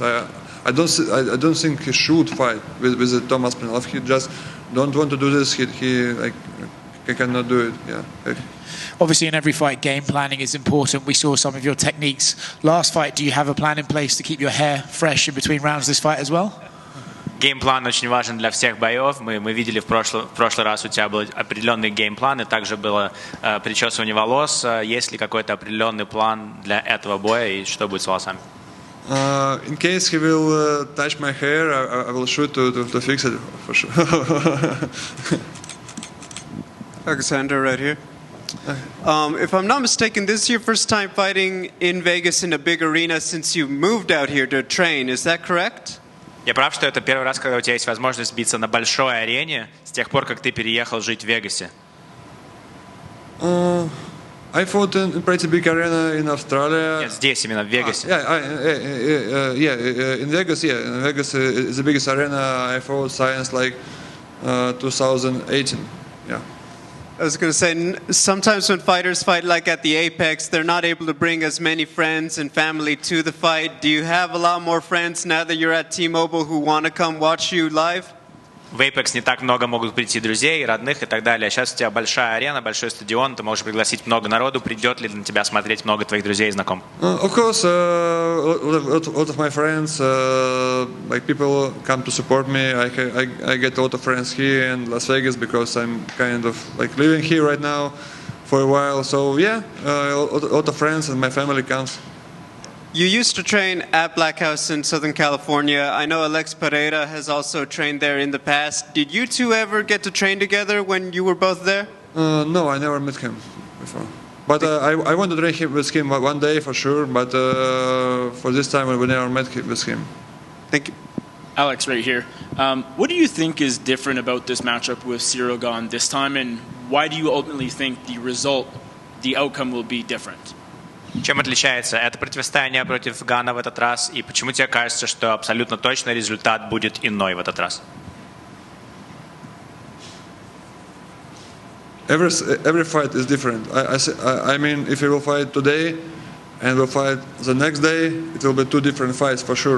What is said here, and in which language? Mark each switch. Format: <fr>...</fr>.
<en>I don't think he should fight with Thomas Pinal. If he just don't want to do this, he cannot do it. Yeah. Obviously, in every fight, game planning is important. We saw some of your techniques last fight. Do you have a plan in place to keep your hair fresh in between rounds this fight as well?</en> <ru>Геймплан очень важен для всех боев. Мы видели в прошлый раз у тебя был определенный геймплан, и также было причесывание волос. Есть ли какой-то определенный план для этого боя, и что будет с волосами?</ru> <en>In case he will touch my hair, I will shoot to fix it for sure. Alexander, right here. If I'm not mistaken, this is your first time fighting in Vegas in a big arena since you moved out here to train. Is that correct?</en> <ru>Я прав, что это первый раз, когда у тебя есть возможность биться на большой арене с тех пор, как ты переехал жить в Вегасе?</ru> <en>I fought in pretty big arena in Australia.</en> <ru>Нет, здесь, именно в Вегасе.</ru> <en>In Vegas, In Vegas is the biggest arena. I fought since like 2018. Yeah. I was going to say, sometimes when fighters fight like at the Apex, they're not able to bring as many friends and family to the fight. Do you have a lot more friends now that you're at T-Mobile who want to come watch you live?</en> <ru>В Apex не так много могут прийти друзей, родных и так далее. Сейчас у тебя большая арена, большой стадион, ты можешь пригласить много народу. Придет ли на тебя смотреть много твоих друзей и знакомых?</ru> <en>Of course, a lot of my friends, like people come to support me. I get a lot of friends here in Las Vegas because I'm kind of like living here right now for a while. So yeah, a lot of friends and my family comes. You used to train at Black House in Southern California. I know Alex Pereira has also trained there in the past. Did you two ever get to train together when you were both there? No, I never met him before. But I want to train with him one day for sure. But for this time, we never met with him. Thank you. Alex, right here. What do you think is different about this matchup with Ciryl Gane this time, and why do you ultimately think the outcome will be different?</en> <ru>Чем отличается это противостояние против Гана в этот раз, и почему тебе кажется, что абсолютно точно результат будет иной в этот раз?</ru> <en>Every fight is different. I mean, if you will fight today and will fight the next day, it will be two different fights for sure.</en>